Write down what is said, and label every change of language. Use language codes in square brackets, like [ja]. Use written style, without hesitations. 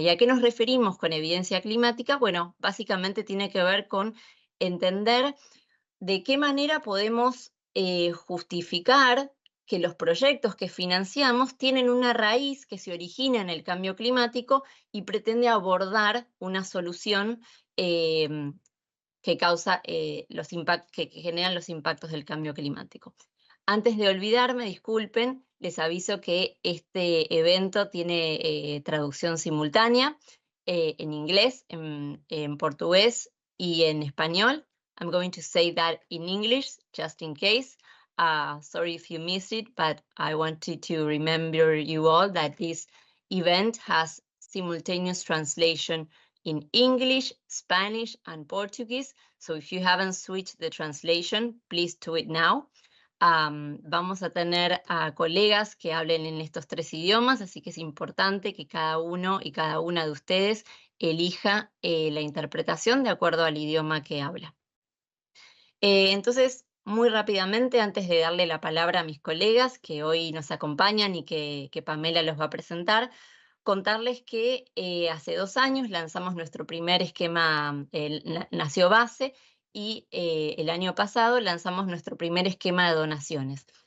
[es] ¿Y a qué nos referimos con evidencia climática? Bueno, básicamente tiene que ver con entender de qué manera podemos justificar que los proyectos que financiamos tienen una raíz que se origina en el cambio climático y pretende abordar una solución que causa que generan los impactos del cambio climático. Antes de olvidarme, disculpen, les aviso que este evento tiene traducción simultánea en inglés, en portugués y en español. [en] I'm going to say that in English, just in case. Sorry if you missed it, but I wanted to remember you all that this event has simultaneous translation in English, Spanish, and Portuguese. So if you haven't switched the translation, please do it now. [es] Vamos a tener a colegas que hablen en estos 3 idiomas, así que es importante que cada uno y cada una de ustedes elija la interpretación de acuerdo al idioma que habla. Entonces, muy rápidamente, antes de darle la palabra a mis colegas que hoy nos acompañan y que Pamela los va a presentar, contarles que hace 2 años lanzamos nuestro primer esquema, nació BASE, y el año pasado lanzamos nuestro primer esquema de donaciones.